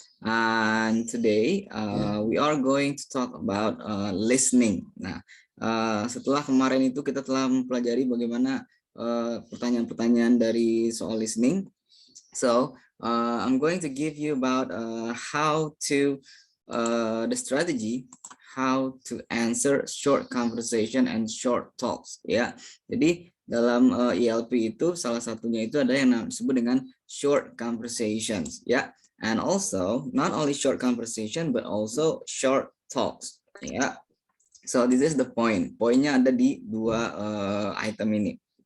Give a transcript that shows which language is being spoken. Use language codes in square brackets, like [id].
[en] And today we are going to talk about listening. [id] Nah, setelah kemarin itu kita telah mempelajari bagaimana pertanyaan-pertanyaan dari soal listening. [en] So I'm going to give you about how to the strategy how to answer short conversation and short talks. [id] Ya, jadi dalam ELP itu salah satunya itu ada yang disebut dengan short conversations. [en] Ya, and also not only short conversation but also short talks. Ya. So this is the point. [id] Poinnya ada di dua item ini.